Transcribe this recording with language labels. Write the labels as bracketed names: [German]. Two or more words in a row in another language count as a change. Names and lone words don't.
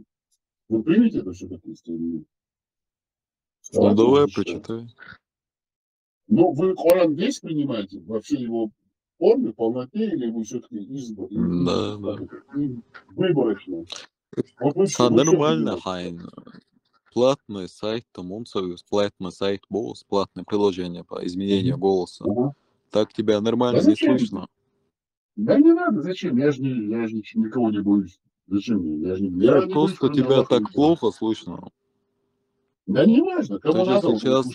[Russian] Вы примете это все как есть или нет? Ну Давайте давай, зачитаем. прочитай. Но вы Коран весь принимаете во всей его форме, полноте, или вы все-таки Да. выборочно? Вот вы все Нормально, принимаете. Хайн. Платный сайт, Мунсоюз, платный сайт Голос, платное приложение по изменению голоса. Ага. Так тебя Да нормально не зачем? слышно. Да не надо, зачем? Я же никого не боюсь. Зачем мне? Я не боюсь, Просто кроме тебя Аллаха. так плохо слышно. Да не важно, Ты кому же надо, он сейчас слушает.